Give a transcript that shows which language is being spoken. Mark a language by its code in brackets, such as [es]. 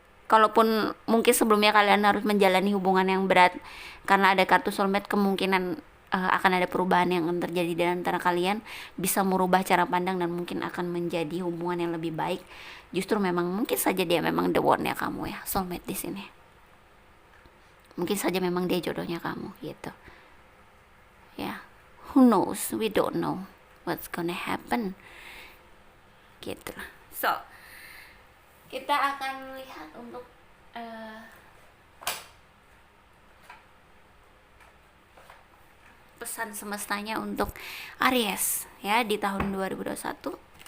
[id] Kalaupun mungkin sebelumnya kalian harus menjalani hubungan yang berat karena ada kartu soulmate, kemungkinan akan ada perubahan yang akan terjadi di antara kalian, bisa merubah cara pandang dan mungkin akan menjadi hubungan yang lebih baik. Justru memang mungkin saja dia memang [en] the one [id] ya kamu ya, soulmate di sini. Mungkin saja memang dia jodohnya kamu gitu. [en] Ya, who knows? We don't know what's gonna happen. [id] Gitu lah. So, kita akan lihat untuk pesan semestanya untuk Aries ya di tahun 2021.